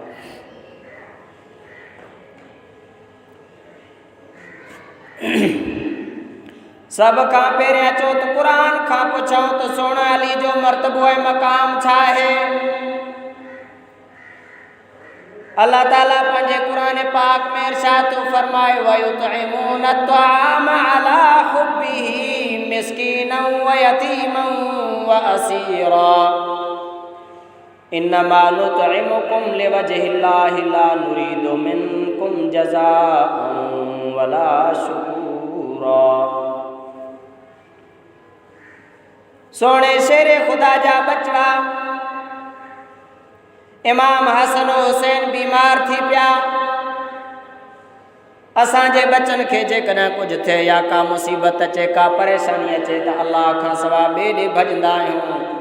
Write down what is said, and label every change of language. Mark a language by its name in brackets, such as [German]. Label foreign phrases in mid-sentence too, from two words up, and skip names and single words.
[Sindhi] सब खां पहिरियों अचो त क़ुर खां पुछूं त सोना अली जो मर्तबो ऐं मक़ाम छा आहे। अल्लाह ताला पंहिंजे क़ुर पाक में इरशाद फ़रमाए [Arabic] ويطعمون الطعام على حبه مسكينا ويتيما وأسيرا إنما نطعمكم لوجه الله لا نريد منكم جزاء ولا شكورا. [Sindhi] सोने शेरे खुदा जा बचड़ा इमाम हसन हुसैन बीमार थी पिया। असांजे बचन खे जेकॾहिं कुझु थिए या का मुसीबत अचे, का परेशानी अचे त अल्लाह खां सवाइ ॿिए ॾे भॼंदा आहियूं।